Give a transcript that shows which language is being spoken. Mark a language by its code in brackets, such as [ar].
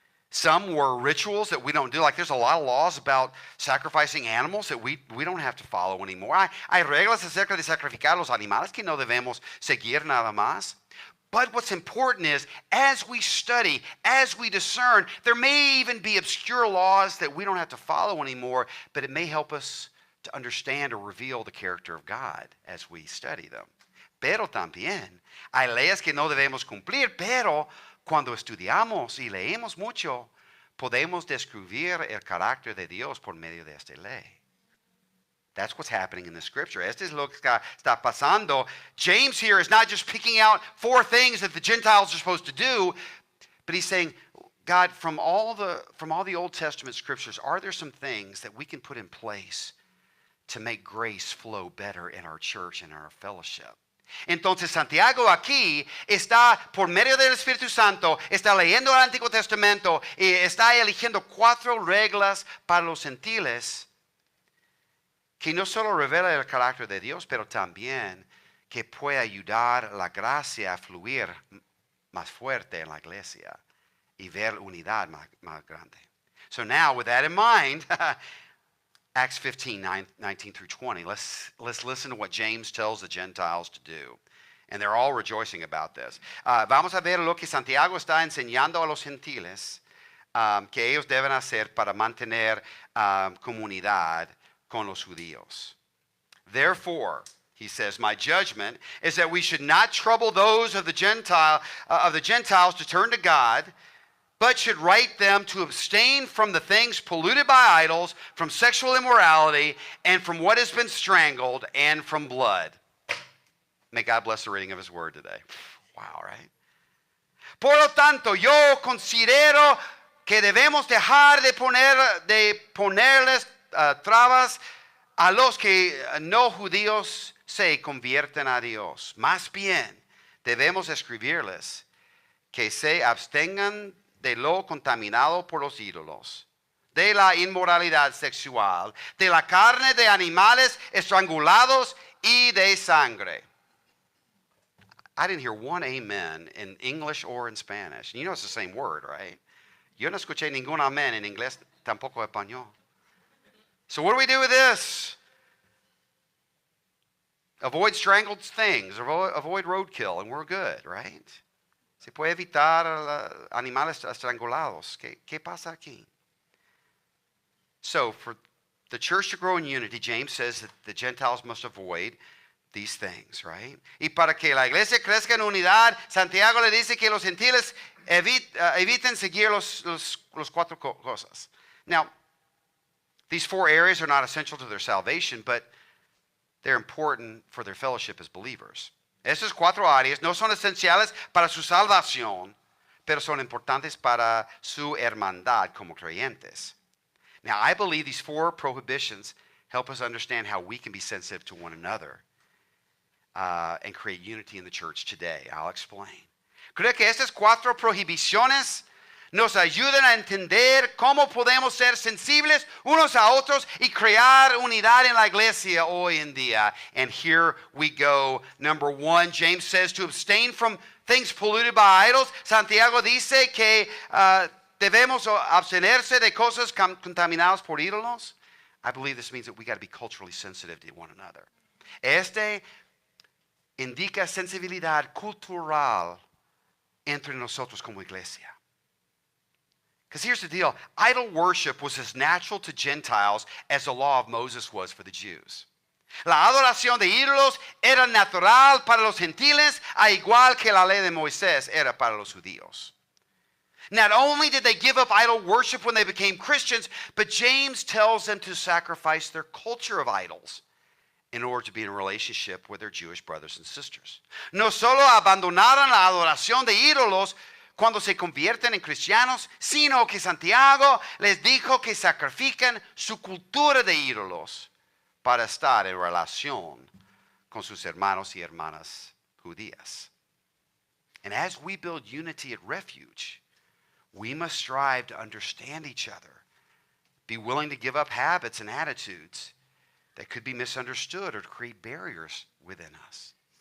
[en] Some were rituals that we don't do. Like there's a lot of laws about sacrificing animals that we don't have to follow anymore. [es] Hay reglas acerca de sacrificar los animales que no debemos seguir nada más. [en] But what's important is, as we study, as we discern, there may even be obscure laws that we don't have to follow anymore, but it may help us to understand or reveal the character of God as we study them. [es] Pero también hay leyes que no debemos cumplir, pero cuando estudiamos y leemos mucho, podemos descubrir el carácter de Dios por medio de esta ley. [en] That's what's happening in the scripture. [es] Esto es lo que está pasando. [en] James here is not just picking out 4 things that the Gentiles are supposed to do, but he's saying, God, from all the Old Testament scriptures, are there some things that we can put in place to make grace flow better in our church and our fellowship? [es] Entonces Santiago aquí está, por medio del Espíritu Santo, está leyendo el Antiguo Testamento y está eligiendo 4 reglas para los gentiles que no solo revela el carácter de Dios, pero también que puede ayudar la gracia a fluir más fuerte en la iglesia y ver unidad más grande. [en] So now, with that in mind, Acts 15, 19 through 20, let's listen to what James tells the Gentiles to do. And they're all rejoicing about this. [es] Vamos a ver lo que Santiago está enseñando a los gentiles que ellos deben hacer para mantener comunidad con los judíos. [en] Therefore, He says, my judgment is that we should not trouble those of the Gentiles to turn to God, but should write them to abstain from the things polluted by idols, from sexual immorality, and from what has been strangled, and from blood. May God bless the reading of his word today. Wow, right? [es] Por lo tanto, yo considero que debemos dejar de ponerles trabas a los que no judíos se convierten a Dios. Más bien, debemos escribirles que se abstengan de lo contaminado por los ídolos, de la inmoralidad sexual, de la carne de animales estrangulados y de sangre. [en] I didn't hear one amen in English or in Spanish. You know it's the same word, right? [es] Yo no escuché ningún amén en inglés, tampoco español. [en] So what do we do with this? Avoid strangled things, avoid roadkill, and we're good, right? [es] Se puede evitar animales estrangulados. ¿Qué pasa aquí? [en] So for the church to grow in unity, James says that the Gentiles must avoid these things, right? [es] Y para que la iglesia crezca en unidad, Santiago le dice que los gentiles eviten seguir los cuatro cosas. [en] Now, these four areas are not essential to their salvation, but they're important for their fellowship as believers. [es] Estas cuatro áreas no son esenciales para su salvación, pero son importantes para su hermandad como creyentes. [en] Now, I believe these four prohibitions help us understand how we can be sensitive to one another and create unity in the church today. I'll explain. [es] Creo que estas cuatro prohibiciones nos ayudan a entender cómo podemos ser sensibles unos a otros y crear unidad en la iglesia hoy en día. [en] And here we go. Number one, James says to abstain from things polluted by idols. [es] Santiago dice que debemos abstenerse de cosas contaminadas por ídolos. [en] I believe this means that we got to be culturally sensitive to one another. [es] Este indica sensibilidad cultural entre nosotros como iglesia. [en] Because here's the deal. Idol worship was as natural to Gentiles as the law of Moses was for the Jews. [es] La adoración de ídolos era natural para los gentiles, a igual que la ley de Moisés era para los judíos. [en] Not only did they give up idol worship when they became Christians, but James tells them to sacrifice their culture of idols in order to be in a relationship with their Jewish brothers and sisters. [es] No solo abandonaron la adoración de ídolos cuando se convierten en cristianos, sino que Santiago les dijo que sacrifiquen su cultura de ídolos para estar en relación con sus hermanos y hermanas judías. [en] And as we build unity at Refuge, we must strive to understand each other, be willing to give up habits and attitudes that could be misunderstood or to create barriers within us.